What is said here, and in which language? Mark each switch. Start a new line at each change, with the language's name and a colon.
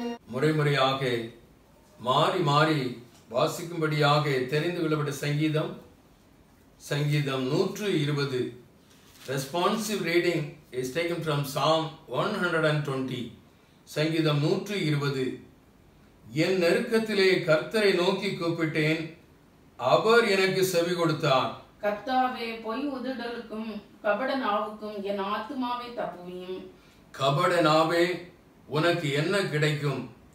Tamil: முறைமுறையாக மாறி மாறி வாசிக்கும்படியாக தெரிந்து கொள்ளப்பட்ட சங்கீதம் சங்கீதம் 120.
English: Responsive reading is taken from Psalm 120.
Tamil: சங்கீதம் 120. என் நெருக்கத்திலே கர்த்தரை நோக்கி கூப்பிட்டேன், அவர் எனக்கு செவி கொடுத்தார். கர்த்தாவே, பொய் உதடுகளுக்கும் கபட நாவுக்கும் என் ஆத்துமாவை தப்புவியும். கபட நாவே, உனக்கு என்ன கிடைக்கும்?